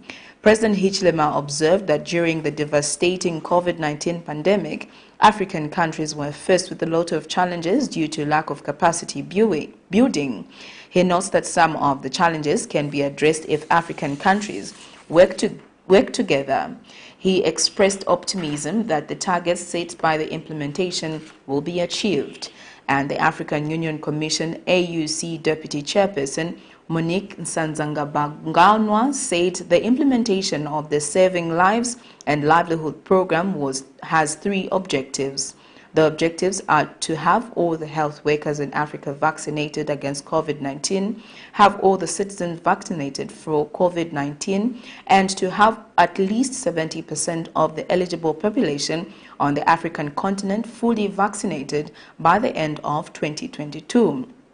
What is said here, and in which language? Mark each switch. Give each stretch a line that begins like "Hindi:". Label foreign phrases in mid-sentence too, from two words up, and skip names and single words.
English: President Hichilema observed that during the devastating COVID-19 pandemic, African countries were faced with a lot of challenges due to lack of capacity building. He notes that some of the challenges can be addressed if African countries work together. He expressed optimism that the targets set by the implementation will be achieved. And the African Union Commission AUC Deputy Chairperson Monique Nsanzanga-Banganwa said the implementation of the Saving Lives and Livelihood program has 3 objectives. The objectives are to have all the health workers in Africa vaccinated against COVID-19, have all the citizens vaccinated for COVID-19, and to have at least 70% of the eligible population on the African continent fully vaccinated by the end of 2022.